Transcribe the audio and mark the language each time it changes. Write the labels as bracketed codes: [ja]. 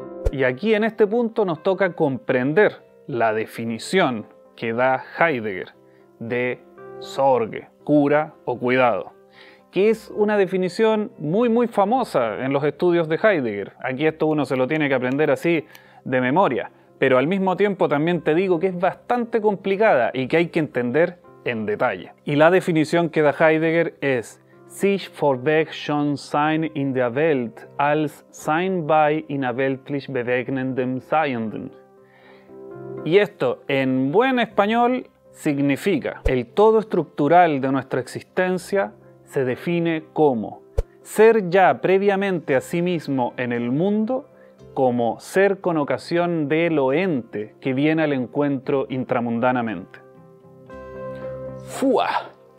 [es] Y aquí en este punto nos toca comprender la definición que da Heidegger de sorge, cura o cuidado, que es una definición muy famosa en los estudios de Heidegger. Aquí esto uno se lo tiene que aprender así de memoria, pero al mismo tiempo también te digo que es bastante complicada y que hay que entender en detalle. Y la definición que da Heidegger es [de] sich vorweg schon sein in der Welt als sein bei innerweltlich bewegnendem Seienden. [es] Y esto, en buen español, significa el todo estructural de nuestra existencia se define como ser ya previamente a sí mismo en el mundo, como ser con ocasión de lo ente que viene al encuentro intramundanamente. ¡Fua!